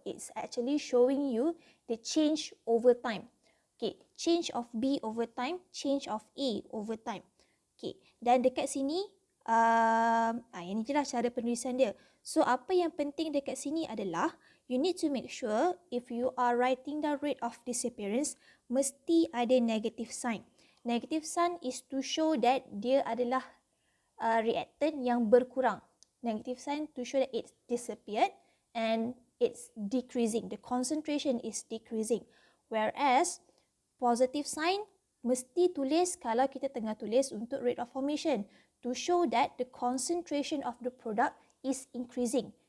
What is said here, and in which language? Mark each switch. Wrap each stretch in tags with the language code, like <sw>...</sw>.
<en>It's actually showing you the change over time. Okay, change of B over time, change of A over time.</en> <ms>Okay, dan dekat sini, yang ni je lah cara penulisan dia. So, apa yang penting dekat sini adalah,</ms> <en>you need to make sure if you are writing the rate of disappearance,</en> <ms>mesti ada</ms> <en>negative sign. Negative sign is to show that</en> <ms>dia adalah</ms> <en>reactant</en> <ms>yang berkurang.</ms> <en>Negative sign to show that it's disappeared and it's decreasing. The concentration is decreasing. Whereas positive sign</en> <ms>mesti tulis kalau kita tengah tulis untuk</ms> <en>rate of formation to show that the concentration of the product is increasing.</en>